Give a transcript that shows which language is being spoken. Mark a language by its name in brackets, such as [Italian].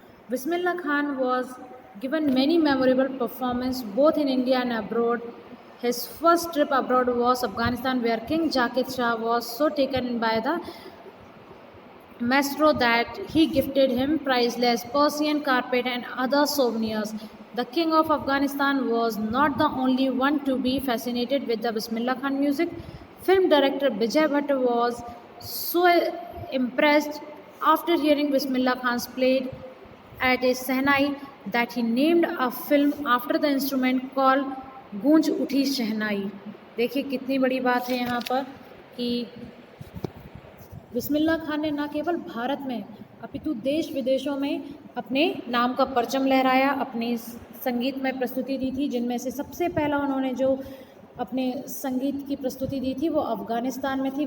[English] Bismillah Khan was given many memorable performance both in India and abroad. His first trip abroad was Afghanistan where king Zakir Shah was so taken by the maestro that he gifted him priceless Persian carpet and other souvenirs. The king of Afghanistan was not the only one to be fascinated with the Bismillah Khan music. Film director Vijay Bhatt was so impressed after hearing Bismillah Khan's played at a Sehnai that he named a film after the instrument called Goonj Uthi Shehnai. [Hindi] देखिए कितनी बड़ी बात है यहाँ पर कि बिस्मिल्लाह खान ने न केवल भारत में अपितु देश विदेशों में अपने नाम का परचम लहराया, अपनी संगीत में प्रस्तुति दी थी, जिनमें से सबसे पहला उन्होंने जो अपने संगीत की प्रस्तुति दी थी वो अफ़गानिस्तान में थी।